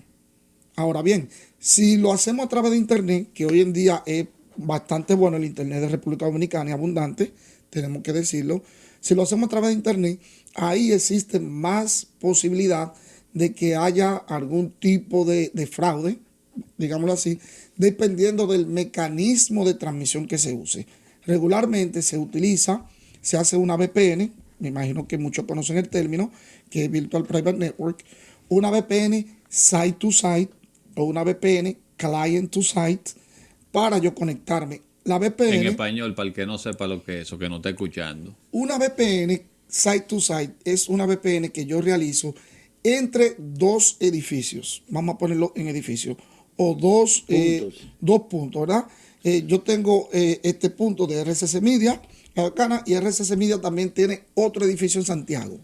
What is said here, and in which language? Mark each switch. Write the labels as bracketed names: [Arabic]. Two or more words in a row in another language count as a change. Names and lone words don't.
[Spanish] Ahora bien, si lo hacemos a través de Internet, que hoy en día es bastante bueno el Internet de República Dominicana y abundante, tenemos que decirlo, si lo hacemos a través de Internet, ahí existe más posibilidad de que haya algún tipo de fraude, digámoslo así, dependiendo del mecanismo de transmisión que se use. Regularmente se hace una VPN, me imagino que muchos conocen el término, que es [English] Virtual Private Network, [Spanish] una VPN [English] site to site [Spanish] o una VPN [English] client to site [Spanish] para yo conectarme. La VPN, en español, para el que no sepa lo que es o que no esté escuchando. Una VPN [English] site to site [Spanish] es una VPN que yo realizo entre dos edificios. Vamos a ponerlo en edificios. O dos puntos, ¿verdad? Yo tengo este punto de RCC Media, La Bacana, y RCC Media también tiene otro edificio en Santiago.